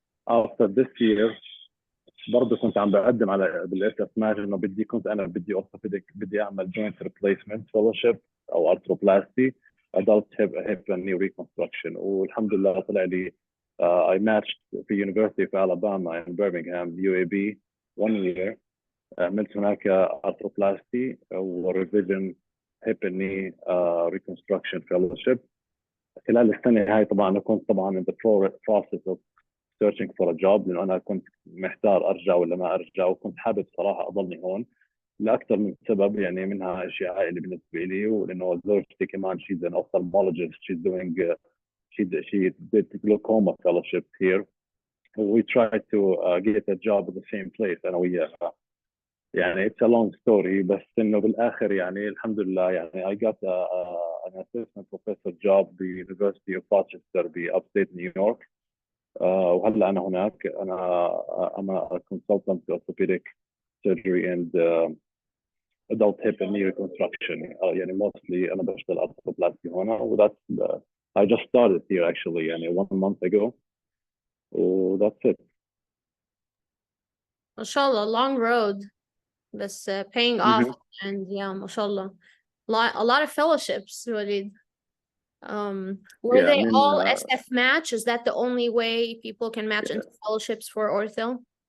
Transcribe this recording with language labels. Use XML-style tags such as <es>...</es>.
<en>after this year</en> <ar>برضه كنت عم بقدم على</ar> <en>بالاس اف ماج</en> <ar>انه بدي</ar> <en>orthopedic,</en> <ar>بدي اعمل</ar> <en>Joint replacement fellowship او arthroplasty adult hip and knee reconstruction.</en> <ar>والحمد لله طلع لي</ar> <en>I matched</en> <ar>في University of Alabama in Birmingham UAB 1 year. عملت هناك ارثروبلاستي وريفيجن</ar> <en>hip and knee reconstruction fellowship.</en> <ar>خلال السنة هاي طبعا أنا كنت طبعا</ar> <en>in the process of searching for a job،</en> <ar>لأنه أنا كنت محتار أرجع ولا ما أرجع، وكنت حابب صراحة أضلني هون لأكثر من سبب يعني، منها أشياء عائلي بالنسبة لي، ولأنه زوجتي كمان</ar> <en>she's an ophthalmologist, she's doing she did glaucoma fellowship here. We tried to get a job at the same place</en> <ar>أنا وياها. يعني</ar> <en>it's a long story،</en> <ar>بس إنه بالآخر يعني الحمد لله يعني</ar> <en>I got an assistant professor job</en> <ar>ب University of Rochester ب upstate New York. وهلا أنا هناك. أنا</ar> <en>consultant orthopedic surgery and adult hip and knee reconstruction. يعني mostly</en> <ar>أنا بشتغل</ar> <en>arthroplasty هنا و that's I just started here actually يعني 1 month ago. و that's it.</en> <ar>ما شاء الله,</ar> <en>long road,</en> <ar>بس</ar> <en>paying off, and yeah,</en> <ar>ما شاء الله.</ar> <en>A lot of fellowships, Walid. Were Yeah, they I mean, all SF match? Is that the only way people can match into fellowships for ortho?</en>